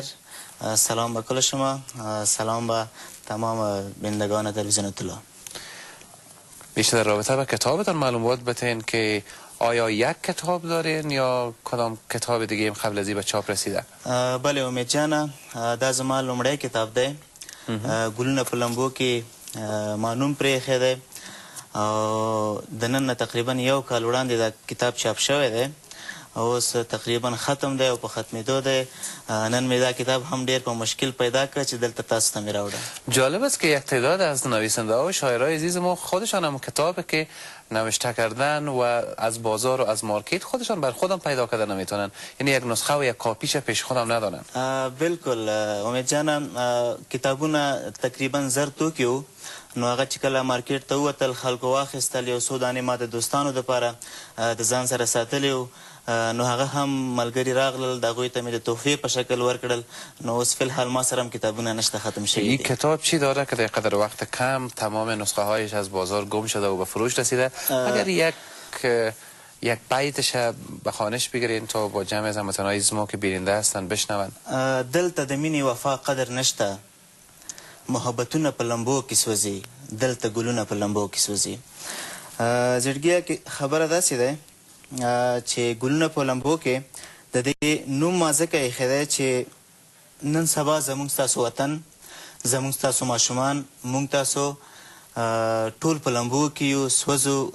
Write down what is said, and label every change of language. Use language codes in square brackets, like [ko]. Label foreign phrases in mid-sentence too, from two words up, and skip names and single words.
[fa] سلام به کل شما، سلام به تمام بینندگان تلویزیون اطلاع. بیشتر در رابطه با کتابتان معلومات بتین که آیا یک کتاب دارین یا کدام کتاب دیگه قبل از این به چاپ رسیده؟ بله امید جان، [ps] دا زما لومړی کتاب دی. ګلونه په لمبو کې ما نوم پرېښی دی او د نن نه تقریبا یو کال وړاندې دا کتاب چاپ شوی دی. اوس تقریبا ختم دی او په ختمېدو دی. نن مې دا کتاب هم ډېر په مشکل پیدا کړ چې دلته تاسو ته مې راوړم. [fa] جالب است که یک تعداد از نویسنده ها و شاعرای عزیز ما خودشان هم کتابی که نوشته کردن و از بازار و از مارکت خودشان بر خودم پیدا کردن نمیتونن، یعنی یک نسخه و یک کاپیش پیش خودم ندارن. [ps] بالکل امید جانم، کتابونه تقریبا زر توکي وو، نو هغه چې کله مارکیټ ته ووتل خلکو واخیستل، یو څو دانې ما د دوستانو دپاره د ځان سره ساتلي وو، نو هغه هم ملګري راغلل، د هغوی ته مې د تحفې په شکل ورکړل. نو اوس فی‌الحال ما سره هم کتابونه نشته، ختم شوي دي. [fa] این کتاب چی داره که در قدر وقت کم تمام نسخه هایش از بازار گم شده و به فروش رسیده؟ اگر یک بیتش به خوانش بگیرین تا با جمع از هموطنهای عزیز ما که بیننده هستن بشنون. [ps] دلته د مینې وفا قدر نشته، محبتونه په لمبو کې سوځي، دلته ګلونه په لمبو کې سوځي. زړګیه خبره داسې ده چې ګلونه په لمبو کې د دې نوم ما ځکه ایښی دی چې نن سبا زموږ ستاسو وطن، زموږ ستاسو ماشومان، موږ تاسو ټول په لمبو کې یو، سوځو.